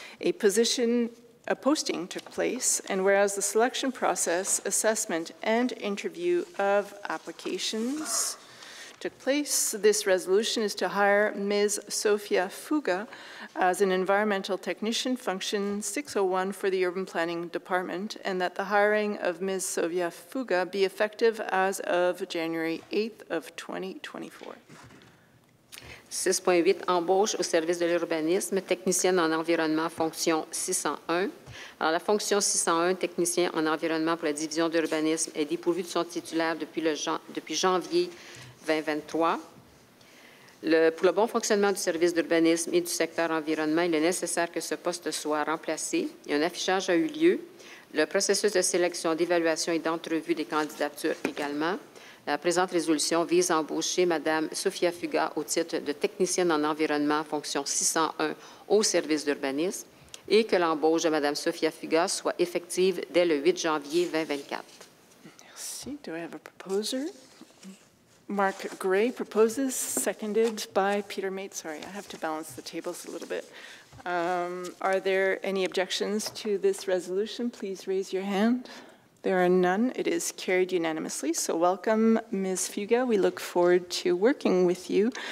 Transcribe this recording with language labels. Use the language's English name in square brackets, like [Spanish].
[English] A posting took place, and whereas the selection process, assessment, and interview of applications took place, this resolution is to hire Ms. Sofia Fuga as an environmental technician, function 601 for the Urban Planning Department, and that the hiring of Ms. Sofia Fuga be effective as of January 8th of 2024. [French] 6.8, embauche au service de l'urbanisme, technicienne en environnement, fonction 601. Alors, la fonction 601, technicien en environnement pour la division d'urbanisme, est dépourvue de son titulaire depuis janvier 2023. Pour le bon fonctionnement du service d'urbanisme et du secteur environnement, il est nécessaire que ce poste soit remplacé. Un affichage a eu lieu. Le processus de sélection, d'évaluation et d'entrevue des candidatures également. La présente résolution vise à embaucher Mme Sofia Fuga au titre de technicienne en environnement, fonction 601 au service d'urbanisme, et que l'embauche de Mme Sofia Fuga soit effective dès le 8 janvier 2024. [English] Merci. Do I have a proposer? Mark Gray proposes, seconded by Peter Mate. Sorry, I have to balance the tables a little bit. Are there any objections to this resolution? Please raise your hand. There are none. It is carried unanimously. So welcome, Ms. Fuga. We look forward to working with you.